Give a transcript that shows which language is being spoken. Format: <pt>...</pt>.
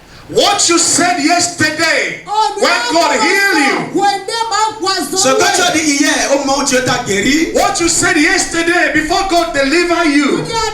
<en>What you said yesterday when God healed you.</en> <fr>Ce que tu as dit hier au moment où Dieu t'a guéri.</fr> <en>What you said yesterday before God delivered you.</en>